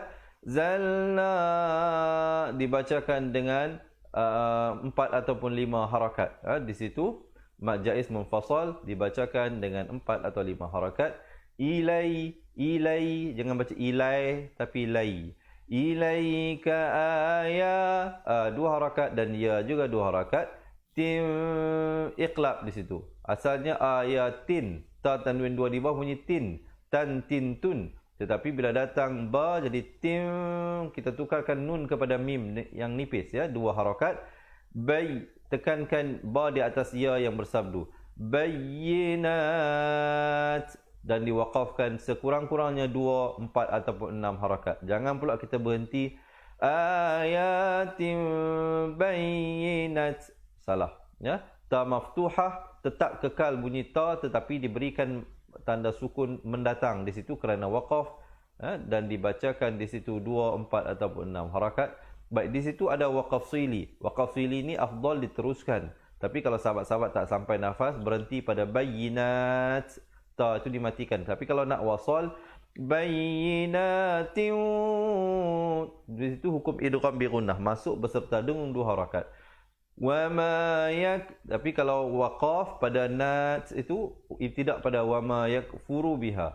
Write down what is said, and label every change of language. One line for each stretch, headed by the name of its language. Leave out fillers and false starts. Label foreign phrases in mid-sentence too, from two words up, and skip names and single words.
Malay: Zalna dibacakan dengan 4 ataupun 5 harakat. Di situ
Arabic: مد جائز منفصل
Malay: dibacakan dengan 4 atau 5 harakat. Ilai jangan baca ilai tapi lai. Ilaika ayat 2 harakat dan ya juga 2 harakat. Tim iqlab di situ. Asalnya ayatin, ta tanwin 2 di bawah bunyi tin, tan tin tun. Tetapi bila datang ba jadi tim, kita tukarkan nun kepada mim yang nipis, ya, 2 harakat. Bay, tekankan ba di atas ya yang bersabdu. Bayyinat, dan diwaqafkan sekurang-kurangnya 2, 4 ataupun 6 harakat. Jangan pula kita berhenti
Arabic: آيات بينات.
Malay: Salah, ya.
Arabic: تاء مفتوحة
Malay: tetap kekal bunyi ta tetapi diberikan tanda sukun mendatang di situ kerana waqaf, dan dibacakan di situ 2, 4 ataupun 6 harakat. Baik, di situ ada waqaf sili. Waqaf sili ni afdal diteruskan. Tapi kalau sahabat-sahabat tak sampai nafas, berhenti pada bayyinat, ta itu dimatikan. Tapi kalau nak wasal bayyinatin, di situ hukum
Arabic: إدغام بغنة,
Malay: masuk beserta dengung 2 harakat. Wama yak, tapi kalau waqaf pada nat itu ibtidak pada
Arabic: وما يكفر بها.